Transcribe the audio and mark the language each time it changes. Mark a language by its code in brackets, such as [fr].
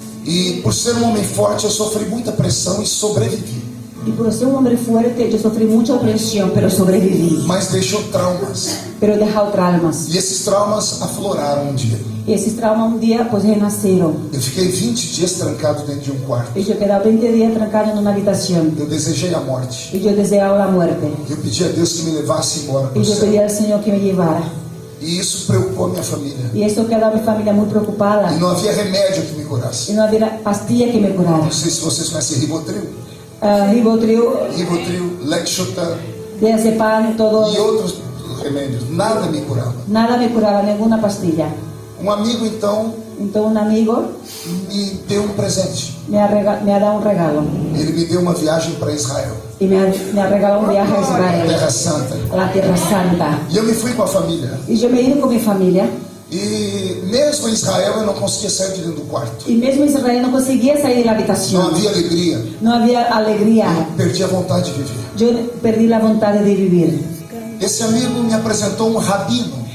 [pt] E por ser um homem forte, eu sofri muita pressão e sobrevivi. [es] Y por ser un hombre fuerte, yo sufrí mucha opresión, pero sobreviví. [pt] Mas deixou traumas. [es] Pero he dejado traumas. [pt] E esses traumas afloraram um dia. [es] Y esos traumas un día pues renacieron. [pt] Eu fiquei 20 dias trancado dentro de um quarto. [es] Y yo quedaba 20 días trancado en una habitación. [pt] Eu desejei a morte. [es] Y yo deseaba la muerte. [pt] Eu pedi a Deus que me levasse embora para [es] Y [pt] o [es] yo pedí [pt] céu. [es] al Señor que me llevara. [pt] E isso preocupou minha família. [es] Y esto quedó a mi familia muy preocupada. [pt] E não havia remédio que me [es] Y [pt] curasse. [es] no había pastilla que me curara. [pt] Não sei se vocês conhecem Rivotril. [es] Rivotril, Rivotril, Lexotan diazepam, todo. [pt] e outros remédios. Nada me curava. [es] Nada me curaba, ninguna pastilla. [pt] Um amigo, então, [es] Entonces un amigo [pt] me deu um presente. [es] me ha dado un regalo. [pt] Ele me deu uma viagem para Israel, [es] Y me ha regalado un viaje a Israel, [pt] Terra Santa. [es] a la Tierra Santa. [pt] E eu me fui com a família. [es] Y yo me he ido con mi familia. [pt] E mesmo em Israel eu não conseguia sair de dentro do quarto. [es] Y mesmo Israel no conseguía salir de la [pt] Não [es] habitación. [pt] havia alegria. [es] No había alegría. [pt] Eu perdi a vontade de viver. [es] Yo perdí la voluntad de vivir. [pt] Esse amigo me apresentou um rabino.